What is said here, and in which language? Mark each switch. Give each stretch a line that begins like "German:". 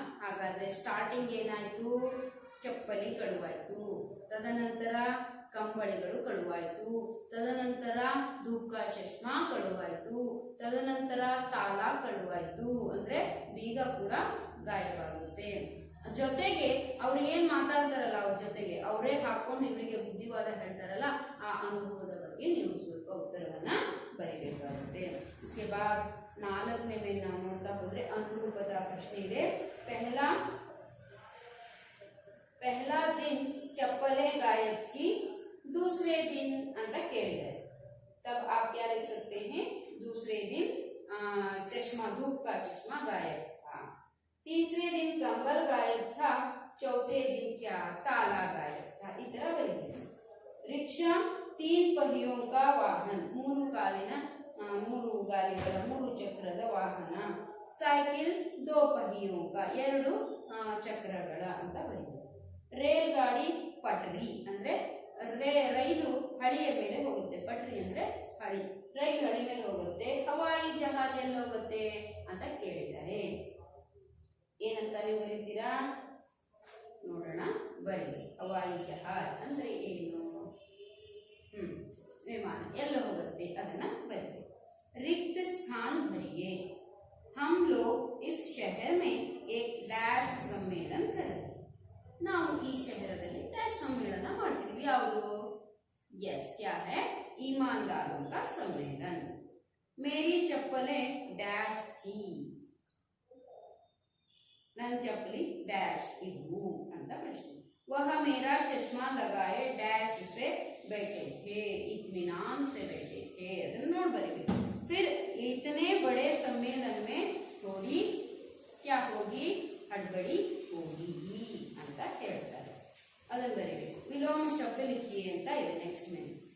Kannada: ಹಾಗಾದ್ರೆ ಸ್ಟಾರ್ಟಿಂಗ್ ಏನಾಯ್ತು? ಚಪ್ಪಲಿ ಕಳುವಾಯ್ತು, ತದನಂತರ ಕಂಬಳಿಗಳು ಕಳುವಾಯ್ತು, ತದನಂತರ ಧೂಪ ಚಶ್ಮಾ ಕಳುವಾಯ್ತು, ತದನಂತರ ತಾಲ ಕಳುವಾಯ್ತು, ಅಂದ್ರೆ ಬೀಗ ಕೂಡ ಗಾಯವಾಗುತ್ತೆ. ಜೊತೆಗೆ ಅವ್ರು ಏನ್ ಮಾತಾಡ್ತಾರಲ್ಲ ಅವ್ರ ಜೊತೆಗೆ ಅವರೇ ಹಾಕೊಂಡು ಇವರಿಗೆ ಬುದ್ಧಿವಾದ ಹೇಳ್ತಾರಲ್ಲ, ಆ ಅನುಭವದ ಬಗ್ಗೆ ನೀವು ಸ್ವಲ್ಪ ಉತ್ತರವನ್ನ ಬರೀಬೇಕಾಗುತ್ತೆ.
Hindi: इसके बाद
Kannada: 4ನೇ ಮೇಲೆ ನಾವು ನೋಡ್ತಾ ಹೋದ್ರೆ ಅನುರೂಪದ ಪ್ರಶ್ನೆ ಇದೆ.
Hindi: पहला दिन चप्पलें गायब थी, दूसरे दिन
Kannada: ಅಂತ ಕೇಳಿದ್ದಾರೆ.
Hindi: तब आप क्या लिख सकते हैं? दूसरे दिन चश्मा, धूप का चश्मा गायब था. तीसरे दिन कंबल गायब था, चौथे दिन क्या? ताला गायब था. इतना बरिए. रिक्शा 3 पहियों का वाहन,
Kannada: 3 ಕಾಲಿನ 3 ಗಾಲಿಗಳ 3 ಚಕ್ರದ ವಾಹನ. ಸೈಕಲ್ 2
Hindi: पहियों का,
Kannada: 2 ಚಕ್ರಗಳ ಅಂತ ಬರೆಯಿರಿ. ರೇಲ್ಗಾಡಿ ಪಟ್ರಿ ಅಂದ್ರೆ ರೈಲು ಹಳಿಯ ಮೇಲೆ ಹೋಗುತ್ತೆ. ಪಟ್ರಿ ಅಂದ್ರೆ ಹಳಿ, ರೈಲು ಹಳಿ ಮೇಲೆ ಹೋಗುತ್ತೆ. ಹವಾಯಿ ಜಹಾಜ್ ಎಲ್ಲಿ ಹೋಗುತ್ತೆ ಅಂತ ಕೇಳಿದ್ದಾರೆ. ಏನಂತ ನೀವು ಬರೀತೀರಾ ನೋಡೋಣ, ಬರೀರಿ. ಹವಾಯಿ ಜಹಾಜ್ ಅಂದ್ರೆ ಏನು? ವಿಮಾನ ಎಲ್ಲ ಹೋಗುತ್ತೆ, ಅದನ್ನ ಬರೀರಿ.
Hindi: रिक्त स्थान भरिए. हम लोग इस शहर में एक डैश सम्मेलन करेंगे.
Kannada: ನಾವು ಈ ಶಹರದಲ್ಲಿ ಡ್ಯಾಶ್ ಸಮ್ಮೇಳನ ಮಾಡ್ತಿದ್ವಿ. ಯಾವುದು?
Hindi: यस, क्या है? ईमानदारों का सम्मेलन. मेरी चप्पलें डैश थी,
Kannada: ನನ್ನ ಚಪ್ಪಲಿ ಡ್ಯಾಶ್ ಇದ್ವು ಅಂತ ಪ್ರಶ್ನೆ.
Hindi: वह मेरा चश्मा लगाए डैश से बैठे थे, इत्मीनान से बैठे थे.
Kannada: ಅದನ್ನು ನೋಡಿ ಬರೀಬೇಕು.
Hindi: फिर इतने बड़े सम्मेलन में थोड़ी क्या होगी? हड़बड़ी होगी
Kannada: ಅಂತ ಹೇಳ್ತಾರೆ. ಅದನ್ನು ಬರೀಬೇಕು. ವಿಲೋಮ ಶಬ್ದ ಲಿಖಿಯೇ ಅಂತ ಇದೆ ನೆಕ್ಸ್ಟ್ में.